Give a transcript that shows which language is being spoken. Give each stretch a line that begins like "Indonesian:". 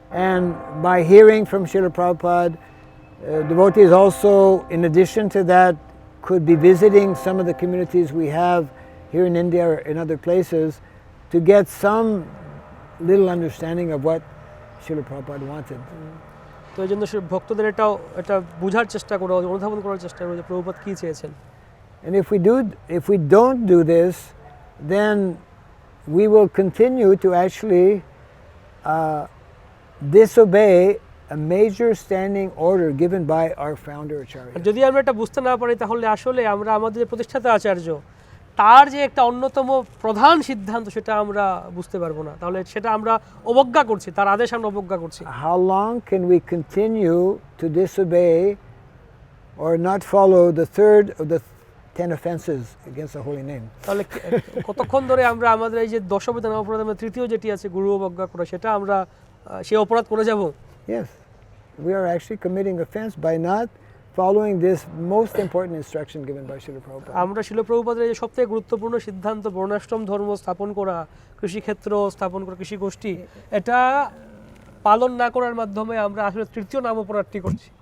English: And by hearing from Srila Prabhupada, devotees also, in addition to that, could be visiting some of the communities we have here in India or in other places to get some little understanding of what Srila Prabhupada wanted.
Bangla: তো এই জন্য ভক্তদের এটা বোঝার চেষ্টা করা, অনুধাবন করার চেষ্টা করা যে প্রভুপাদ কী চেয়েছেন।
English: And if we don't do this, then we will continue to actually disobey a major standing order given by our founder Acharya.
Bangla: যদি আমরা এটা বুঝতে না পারি তাহলে আসলে আমরা আমাদের প্রতিষ্ঠাতা আচার্য তার যে একটা অন্যতম প্রধান সিদ্ধান্ত সেটা আমরা বুঝতে পারবো না, তাহলে সেটা আমরা অবজ্ঞা করছি, তার আদেশ আমরা অবজ্ঞা করছি।
English: How long can we continue to disobey or not follow the third of the 10 offenses against the holy name?
Bangla: তাহলে কতক্ষণ ধরে আমরা আমাদের এই যে দশবিধান অপরাধের মধ্যে তৃতীয় যেটি আছে গুরু অবজ্ঞা করা, সেটা আমরা সেই অপরাধ করে যাব?
English: Yes, we are actually committing offense by not following this most important instruction given by Srila Prabhupada.
Bangla: আমরা শিল প্রভুপাদের এই যে সবথেকে গুরুত্বপূর্ণ সিদ্ধান্ত বর্ণাশ্রম ধর্ম স্থাপন করা, কৃষিক্ষেত্র স্থাপন করা, কৃষি গোষ্ঠী, এটা পালন না করার মাধ্যমে আমরা আসলে তৃতীয় নাম অপরাধটি করছি।